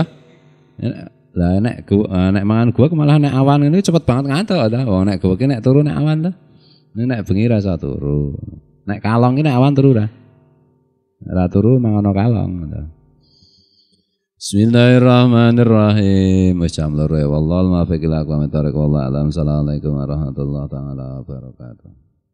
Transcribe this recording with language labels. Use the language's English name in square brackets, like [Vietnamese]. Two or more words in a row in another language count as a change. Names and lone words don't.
[Javanese] Lah nek mangan kuwek malah nek awan ini cepet banget ngantuk ta. Wong nek kuwek nek turu nek awan ta. Nek bengi rasa turu. Nek kalong iki nek awan turu ra. Ora turu mangono kalong. [Arabic] بسم الله الرحمن الرحيم. Wis jam 2 والله الموفق إلى أقوم الطريق والله أعلم. السلام عليكم ورحمة الله تعالى وبركاته.